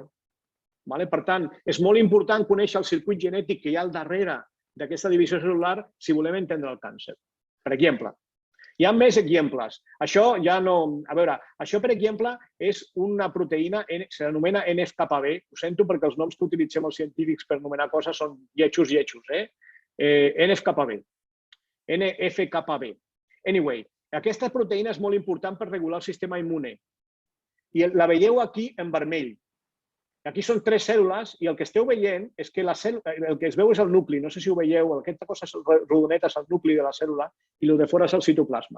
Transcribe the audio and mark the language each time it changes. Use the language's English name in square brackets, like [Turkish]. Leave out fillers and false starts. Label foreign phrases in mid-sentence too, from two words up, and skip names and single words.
[Catalan] Per tant, és molt important conèixer el circuit genètic que hi ha al darrere d'aquesta divisió cel·lular si volem entendre el càncer. Per exemple, hi ha més exemples. Això ja no... A veure, això, per exemple, és una proteïna, s'anomena NF-κB. Ho sento perquè els noms que utilitzem els científics per anomenar coses són lletjos. NF-κB. NF-κB. Anyway, aquesta proteïna és molt important per regular el sistema immune. I la veieu aquí en vermell. Aquí són 3 cèl·lules i el que esteu veient és que el que es veu és el nucli. No sé si ho veieu, aquesta cosa rodoneta és el nucli de la cèl·lula i el de fora és el citoplasma.